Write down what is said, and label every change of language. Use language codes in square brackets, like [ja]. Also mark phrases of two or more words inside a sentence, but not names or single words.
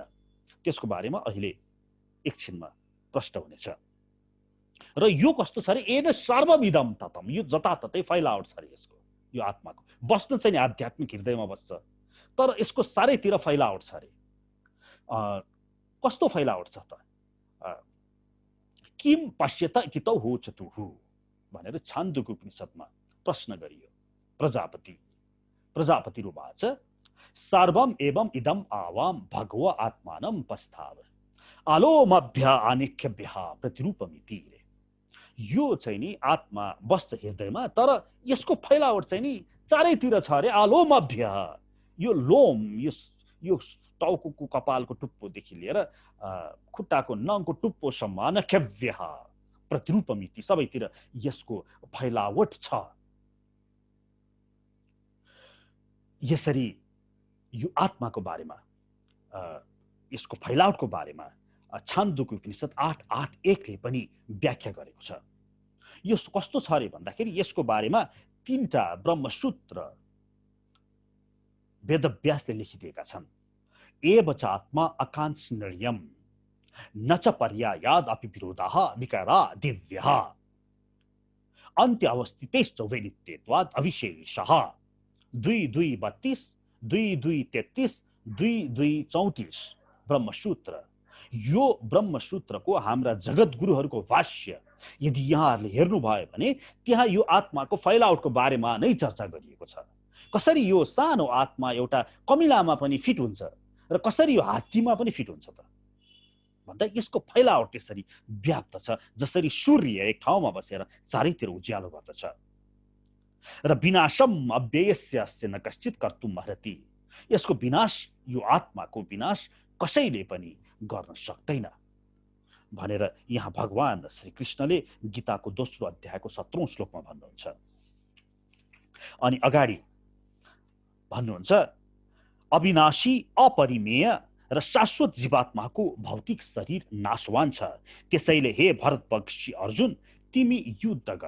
[ne] त्यसको बारेमा अहिले एकछिनमा प्रश्न हुनेछ। र यो कस्तो छ अरे, [sa] एन सर्वविधम ततम, [ne] यो जताततै फैलावट छ अरे यसको। यो आत्माको बस्न चाहिँ नि आध्यात्मिक हृदयमा बस्छ, तर यसको सारैतिर फैलावट छ अरे। कस्तो फैलावट छ त? [sa] किम पश्यत इति तौ होचतुहु [ne] भनेर छान्दोग्य उपनिषदमा प्रश्न गरियो। [sa] प्रजापतिरुवाच सर्वम एवं इदम आवाम भगव आत्मानं पस्थाव आलोमभ्य आनेख्यभ्यः प्रतिरूपमिति। [ne] यो चाहिँ नि आत्मा बस्छ हृदयमा, तर यसको फैलावट चाहिँ नि चारैतिर छ अरे। आलोमभ्य, यो लोम, यो टाउको कपालको टुप्पोदेखि लिएर खुट्टाको नङको टुप्पोसम्म [sa] अनख्यव्यः प्रतिरूपमिति, [ne] सबैतिर यसको फैलावट छ। यसरी यो आत्माको बारेमा, यसको फैलावटको बारेमा छान्दोग्य उपनिषद 8:8:1ले पनि व्याख्या गरेको छ। यो कस्तो छ अरे भन्दाखेरि यसको बारेमा 3टा ब्रह्मसूत्र वेदव्यासले लेखिदिएका छन्। [sa] एव च आत्मा आकांक्षणीयम न च पर्यायाद अपि विरोधाः विकारा दिव्यः अन्त्य अवस्थितेश्च वैनित्यत्वाद अविशेषः। [ne] 2:2:32, 2:2:33, 2:2:34 ब्रह्मसूत्र। यो ब्रह्मसूत्रको हाम्रा जगतगुरुहरूको भाष्य यदि यहाँहरूले हेर्नुभयो भने त्यहाँ यो आत्माको फैलावटको बारेमा नै चर्चा गरिएको छ। कसरी यो सानो आत्मा एउटा कमिलामा पनि फिट हुन्छ र कसरी यो हात्तीमा पनि फिट हुन्छ त भन्दा यसको फैलावट त्यसरी व्याप्त छ, जसरी सूर्य एक ठाउँमा बसेर चारैतिर उज्यालो गर्दछ। [sa] र विनाशम अव्ययस्य अस्य न कश्चित कर्तुम अर्हति, [ne] यसको विनाश, यो आत्माको विनाश कसैले पनि गर्न सक्दैन भनेर यहाँ भगवान श्री कृष्णले गीताको 2रो अध्यायको 17औं श्लोकमा भन्नुहुन्छ। अनि अगाडि भन्नुहुन्छ अविनाशी, अपरिमेय र शाश्वत जीवात्माको भौतिक शरीर नाशवान छ, त्यसैले हे भरतवंशी अर्जुन तिमी युद्ध गर।